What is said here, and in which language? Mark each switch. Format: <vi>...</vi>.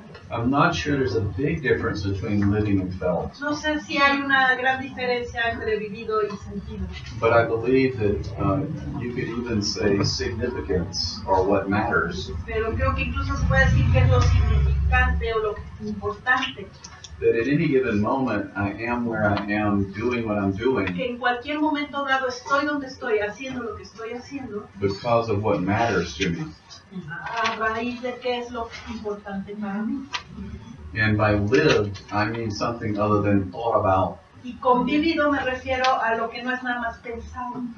<en>I'm not sure there's a big difference between living and felt,</en> <es>No sé si hay una gran diferencia entre vivido y sentido,</es> <en>but I believe that you could even say significance or what matters.</en> <es>pero creo que incluso se puede decir que es lo significante o lo importante,</es> <en>That at any given moment, I am where I am, doing what I'm doing,</en> <es>que en cualquier momento dado estoy donde estoy, haciendo lo que estoy haciendo,</es> <en>because of what matters to me.</en> <es>a raíz de qué es lo importante para mí.</es> <en>And by lived, I mean something other than thought about.</en> <es>Y con vivido me refiero a lo que no es nada más pensado.</es>